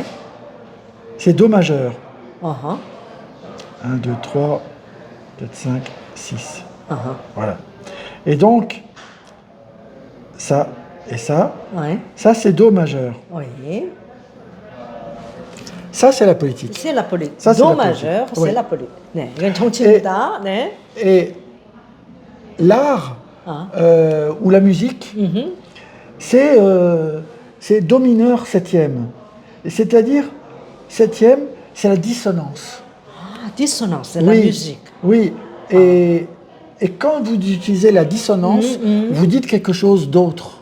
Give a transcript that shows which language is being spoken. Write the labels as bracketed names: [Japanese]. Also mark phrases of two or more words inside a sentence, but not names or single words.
[French] c'est Do majeur. 1, 2, 3, 4, 5, 6. Voilà. Et donc, ça et ça, ça c'est Do majeur. Oui. Ça c'est la politique. C'est la politique. Ça, c'est Do la politique. majeur, c'est Oui. la politique. [Korean] 네, 이건 정치입니다. 네. [French] Et l'art ou la musique, c'est Do mineur septième. C'est-à-dire, septième, c'est la dissonance. Ah, dissonance, c'est la musique. Oui, et quand vous utilisez la dissonance, vous dites quelque chose d'autre.